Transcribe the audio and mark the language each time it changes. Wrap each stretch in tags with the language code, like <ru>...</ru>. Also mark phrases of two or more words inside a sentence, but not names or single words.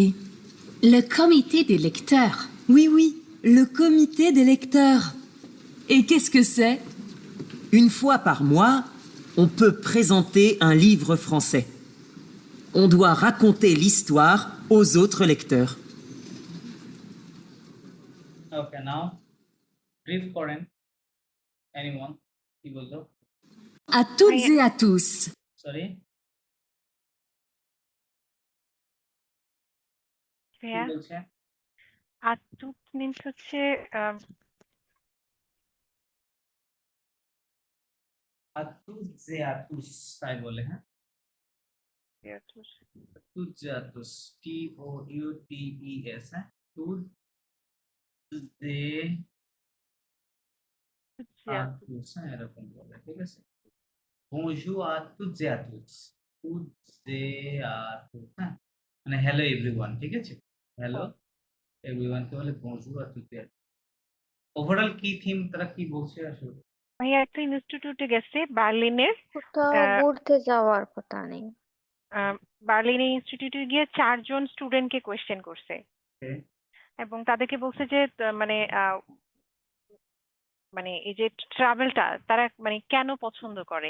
<fr>Le comité des lecteurs. Oui, oui, le comité des lecteurs. Et qu'est-ce que c'est? Une fois par mois, on peut présenter un livre français. On doit raconter l'histoire aux autres lecteurs.</fr> <en>okay now brief</en> <bn>করেন এনিওয়ান কি বললো</bn> <fr>À toutes et à tous.</fr> <bn>সরি কি ভাইয়া বলছে আতুত মিনস হচ্ছে আতুজ তাই বলে হ্যাঁ তুজাতুস TOUTES হ্যাঁ তুজাতুস হ্যাঁ এরকম বলে ঠিক আছে</bn> <fr>bonjour à toutes et à tous</fr> <bn>হ্যাঁ মানে</bn> <en>hello everyone</en> <bn>ঠিক আছে</bn> <en>hello everyone</en> <bn>কে বলে</bn> <fr>bonjour à toutes et à tous</fr> <bn>ওভারঅল কি থিম তারা কি বলছে আসলে ভাইয়া একটা ইনস্টিটিউটে গেছে বার্লিনের কোথাও আহ, ঘুরতে যাওয়ার কথা নেই। বার্লিনের ইনস্টিটিউটে গিয়ে 4 জন স্টুডেন্টকে কোয়েশ্চেন করছে Okay. এবং তাদেরকে বলছে যে মানে মানে এই যে ট্রাভেলটা তারা মানে কেন পছন্দ করে</bn>